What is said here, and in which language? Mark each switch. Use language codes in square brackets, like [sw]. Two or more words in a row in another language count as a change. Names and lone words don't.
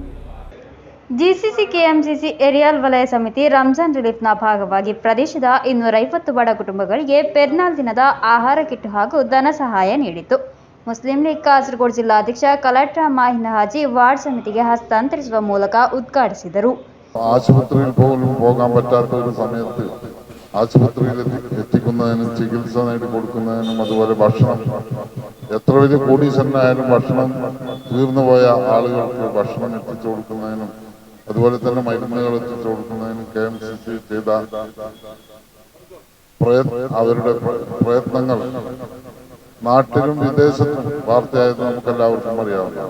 [kn] ಜಿಸಿಸಿ ಕೆಎಂಸಿಸಿ ಏರಿಯಾಲ್ ವಲಯ ಸಮಿತಿ ರಂಜಾನ್ ರಿಲೀಫ್ನ ಭಾಗವಾಗಿ ಪ್ರದೇಶದ 250 ಬಡ ಕುಟುಂಬಗಳಿಗೆ ಪೆರ್ನಾಲ್ ದಿನದ ಆಹಾರ ಕಿಟ್ ಹಾಗೂ ಧನ ಸಹಾಯ ನೀಡಿತು. ಮುಸ್ಲಿಂ ಲೀಗ್ ಕಾಸರಗೋಡು ಜಿಲ್ಲಾಧ್ಯಕ್ಷ ಕಲೆಕ್ಟರ್ ಮಾಹಿನ್ ಹಾಜಿ ವಾರ್ಡ್ ಸಮಿತಿಗೆ ಹಸ್ತಾಂತರಿಸುವ ಮೂಲಕ ಉದ್ಘಾಟಿಸಿದರು. [ml] ആശുപത്രിയിൽ പോലും പോകാൻ പറ്റാത്ത ഒരു സമയത്ത് ആശുപത്രിയിൽ എത്തിക്കുന്നതിനും ചികിത്സ നേടിക്കൊടുക്കുന്നതിനും അതുപോലെ ഭക്ഷണം, എത്ര വലിയ കോടീശ്വരനായാലും ഭക്ഷണം തീർന്നുപോയ ആളുകൾക്ക് ഭക്ഷണം എത്തിച്ചു കൊടുക്കുന്നതിനും അതുപോലെ തന്നെ മരുന്നുകൾ എത്തിച്ചു കൊടുക്കുന്നതിനും KMCC ചെയ്ത അവരുടെ പ്രയത്നങ്ങൾ നാട്ടിലും വിദേശത്തും വാർത്തയായത് നമുക്കെല്ലാവർക്കും അറിയാവുന്നതാണ്.